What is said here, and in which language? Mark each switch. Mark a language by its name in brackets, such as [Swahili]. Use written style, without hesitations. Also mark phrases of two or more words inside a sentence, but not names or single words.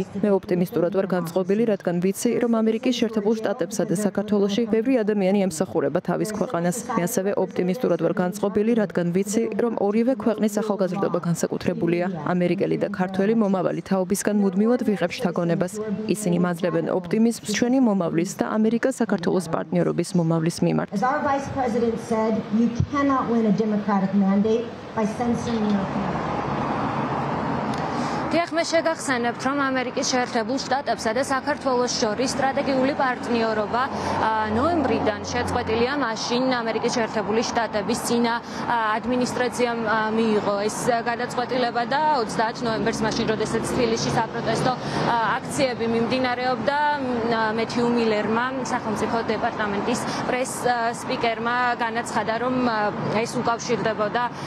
[Georgian] მე ოპტიმისტურად ვარ განწყობილი, რადგან ვიცი, რომ ამერიკის შეერთებულ შტატებსა და საქართველოში ბევრი ადამიანი ემსახურება თავის ქვეყანას. მე ასევე ოპტიმისტურად ვარ განწყობილი, რადგან ვიცი, რომ ორივე ქვეყნის ახალგაზრდობა განსაკუთრებულია. ამერიკელი და ქართველი მომავალი თაობისგან მუდმივად ვიღებ შთაგონებას. ისინი მაძლევენ ოპტიმიზმს ჩვენი მომავლის და ამერიკა-საქართველოს პარტნიორობის მომავლის მიმართ. [English] As our Vice President said, you cannot win a Democratic mandate by censoring your opinion. [Georgian] დიახ, მე შეგახსენებთ, რომ ამერიკის შეერთებულ შტატებსა და საქართველოს შორის სტრატეგიული პარტნიორობა ნოემბრიდან შეწყვეტილია, მაშინ ამერიკის შეერთებული შტატების წინა ადმინისტრაციამ მიიღო ეს გადაწყვეტილება და 30 ნოემბერს, მაშინ როდესაც თბილისში საპროტესტო აქციები მიმდინარეობდა, მეთიუ მილერმა, სახელმწიფო დეპარტამენტის პრეს-სპიკერმა განაცხადა, რომ ეს უკავშირდებოდა